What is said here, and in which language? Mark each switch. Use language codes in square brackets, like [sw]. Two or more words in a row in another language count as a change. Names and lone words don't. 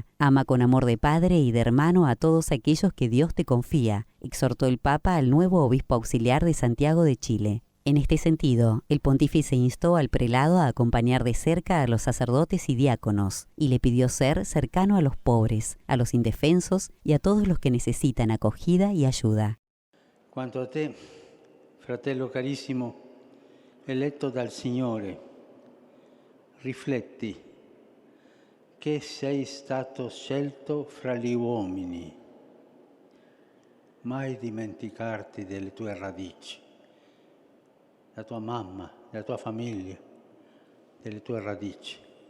[es] Ama con amor de padre y de hermano a todos aquellos que Dios te confía, exhortó el Papa al nuevo obispo auxiliar de Santiago de Chile. En este sentido, el pontífice instó al prelado a acompañar de cerca a los sacerdotes y diáconos, y le pidió ser cercano a los pobres, a los indefensos y a todos los que necesitan acogida y ayuda. [it] Quanto a te, fratello carissimo, eletto dal Signore, rifletti che sei stato scelto fra gli uomini. Mai dimenticarti delle tue radici, della tua mamma, della tua famiglia, delle tue radici.